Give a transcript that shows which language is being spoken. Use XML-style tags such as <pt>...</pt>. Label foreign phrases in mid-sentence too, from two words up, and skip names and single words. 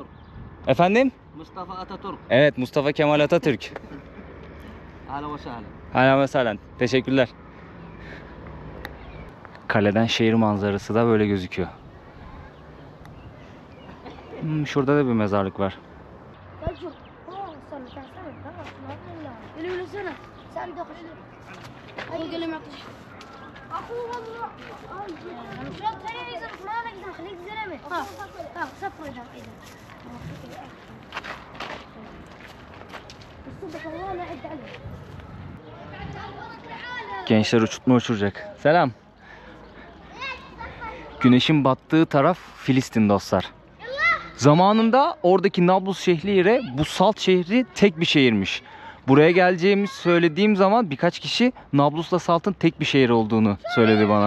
<tr>Efendim? Mustafa Atatürk. Evet, Mustafa Kemal Atatürk.</tr> <ar>أهلاً وسهلاً.</ar> <tr>Hala mesela. Teşekkürler. Kaleden şehir manzarası da böyle gözüküyor. Şurada da bir mezarlık var.</tr> <ar>شوف روح صار له سنة خلاص ما طلع اللي له سنة سأل دخل أخوي قال لي ما يعطيش أخوه والله شو ترى ما نقدر خليك زلمة ها صفر إذا الصبح والله لا عد عليه</ar> <tr>Gençler uçurtma uçuracak. Selam. Güneşin battığı taraf Filistin dostlar. Zamanında oradaki Nablus şehri ile bu Salt şehri tek bir şehirmiş. Buraya geleceğimi söylediğim zaman birkaç kişi Nablus'la Salt'ın tek bir şehir olduğunu söyledi bana.</tr>